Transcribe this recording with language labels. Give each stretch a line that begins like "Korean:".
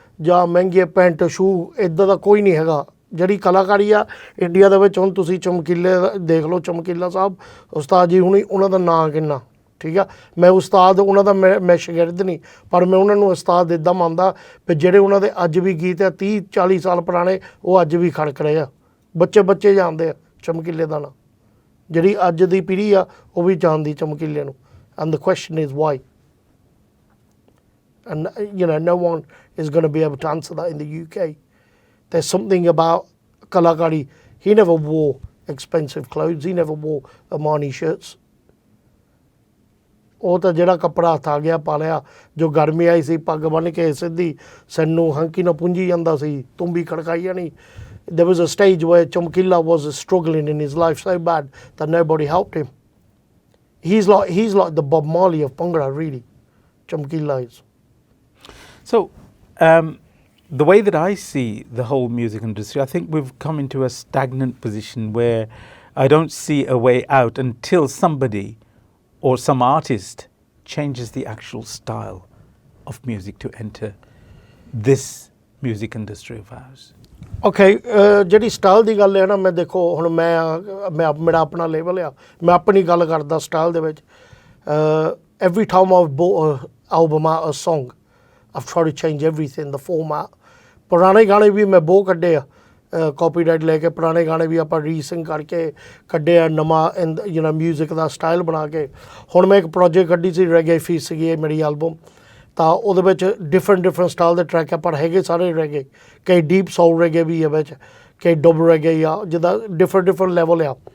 Punjabi: ਜਾਂ ਮਹਿੰਗੇ pant shoe ਇੱਦਾਂ ਦਾ ਕੋਈ ਨਹੀਂ ਹੈਗਾ ਜਿਹੜੀ ਕਲਾਕਾਰੀ ਆ ਇੰਡੀਆ ਦੇ ਵਿੱਚ ਹੁਣ ਤੁਸੀਂ ਚਮਕੀਲੇ ਦੇਖ ਲਓ ਚਮਕੀਲਾ ਸਾਹਿਬ ਉਸਤਾਦ ਜੀ ਹੁਣੀ ਉਹਨਾਂ ਦਾ ਨਾਂ ਕਿੰਨਾ ਠੀਕ ਆ ਮੈਂ ਉਸਤਾਦ ਉਹਨਾਂ ਦਾ ਮੈਂ ਸ਼ਾਗਿਰਦ ਨਹੀਂ ਪਰ ਮੈਂ ਉਹਨਾਂ ਨੂੰ ਉਸਤਾਦ ਇੱਦਾਂ ਮੰਨਦਾ ਵੀ ਜਿਹੜੇ ਉਹਨਾਂ ਦੇ ਅੱਜ ਵੀ ਗੀਤ ਆ 30-40 ਸਾਲ ਪੁਰਾਣੇ ਉਹ ਅੱਜ ਵੀ ਖੜਕ ਰਹੇ ਆ ਬੱਚੇ ਜਾਣਦੇ ਆ ਚਮਕੀਲੇ ਦਾ ਨਾਂ ਜਿਹੜੀ ਅੱਜ ਦੀ ਪੀੜ੍ਹੀ ਆ ਉਹ ਵੀ ਜਾਣਦੀ ਚਮਕੀਲੇ ਨੂੰ
English: And the question is why and no one is going to be able to answer that in the UK. There's something about Kalakari. He never wore expensive clothes. He never wore Armani shirts.
Punjabi: ਉਹ ਤਾਂ ਜਿਹੜਾ ਕੱਪੜਾ ਹੱਥ ਆ ਗਿਆ ਪਾ ਲਿਆ ਜੋ ਗਰਮੀ ਆਈ ਸੀ ਪੱਗ ਬੰਨ੍ਹ ਕੇ ਸਿੱਧੀ ਸਾਨੂੰ ਹੰਕੀ ਨਾਲ ਪੁੰਜੀ ਜਾਂਦਾ ਸੀ ਤੁੰਬੀ ਖੜਕਾਈ ਜਾਣੀ
English: there was a stage where Chamkila was struggling in his life so bad that nobody helped him. He's like the Bob Marley of Bhangra, really. Chamkila is. So, the way that I see the whole music industry, I think we've come into a stagnant position where I don't see a way out until somebody or some artist changes the actual style of music to enter this music industry of ours.
Punjabi: Okay, ਜਿਹੜੀ style ਦੀ ਗੱਲ ਹੈ ਨਾ ਮੈਂ ਦੇਖੋ ਹੁਣ ਮੈਂ ਮੇਰਾ ਆਪਣਾ ਲੇਵਲ ਆ ਮੈਂ ਆਪਣੀ ਗੱਲ ਕਰਦਾ ਸਟਾਈਲ ਦੇ ਵਿੱਚ
English: every time I've bought an album out a song I've tried to change everything, the format.
Punjabi: ਪੁਰਾਣੇ ਗਾਣੇ ਵੀ ਮੈਂ ਬਹੁਤ ਕੱਢੇ ਆ ਕਾਪੀਰਾਈਟ ਲੈ ਕੇ ਪੁਰਾਣੇ ਗਾਣੇ ਵੀ ਆਪਾਂ ਰੀਸਿੰਗ ਕਰਕੇ ਕੱਢੇ ਆ ਨਵਾਂ ਮਿਊਜ਼ਿਕ ਦਾ ਸਟਾਈਲ ਬਣਾ ਕੇ ਹੁਣ ਮੈਂ ਇੱਕ ਪ੍ਰੋਜੈਕਟ ਕੱਢੀ ਸੀ ਰੈਗੇ ਫੀਸ ਸੀਗੀ ਇਹ ਮੇਰੀ ਐਲਬਮ ਤਾਂ ਉਹਦੇ ਵਿੱਚ ਡਿਫਰੈਂਟ ਸਟਾਈਲ ਦੇ ਟਰੈਕ ਆ ਪਰ ਹੈਗੇ ਸਾਰੇ ਰੈਗੇ ਕਈ ਡੀਪ ਸੌਲ ਰੈਗੇ ਵੀ ਆ ਵਿੱਚ ਕਈ ਡੁੱਬ ਰੈਗੇ ਆ ਜਿੱਦਾਂ ਡਿਫਰੈਂਟ ਲੈਵਲ ਆ